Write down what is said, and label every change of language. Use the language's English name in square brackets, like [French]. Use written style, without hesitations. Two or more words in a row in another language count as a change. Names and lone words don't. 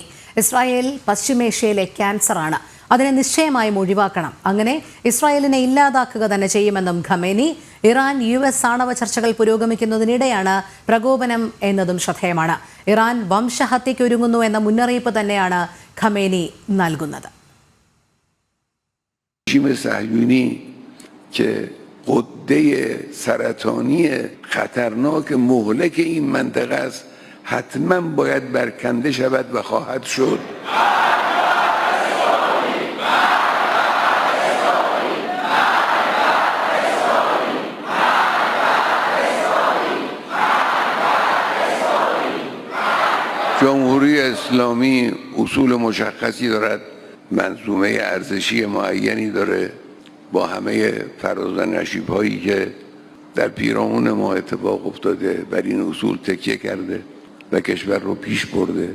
[Malayalam] ഇസ്രായേൽ പശ്ചിമേഷ്യയിലെ ക്യാൻസറാണ്, അതിനെ നിശ്ചയമായും ഒഴിവാക്കണം, അങ്ങനെ ഇസ്രായേലിനെ ഇല്ലാതാക്കുക തന്നെ ചെയ്യുമെന്നും ഖമേനി. ഇറാൻ US ആണവ ചർച്ചകൾ പുരോഗമിക്കുന്നതിനിടെയാണ് പ്രകോപനം എന്നതും ശ്രദ്ധേയമാണ്. ഇറാൻ വംശഹത്യയ്ക്ക് ഒരുങ്ങുന്നു എന്ന മുന്നറിയിപ്പ് തന്നെയാണ് ഖമേനി നൽകുന്നത്. [Persian] قده سرطانی خطرناک مهلک این منطقه است، حتما باید برکنده شود و خواهد شد. جمهوری اسلامی اصول مشخصی دارد، منظومه ارزشی معینی داره، با همه فراز و نشیب‌هایی که در پیرامون ما اتفاق افتاده بر این اصول تکیه کرده و کشور رو پیش برده.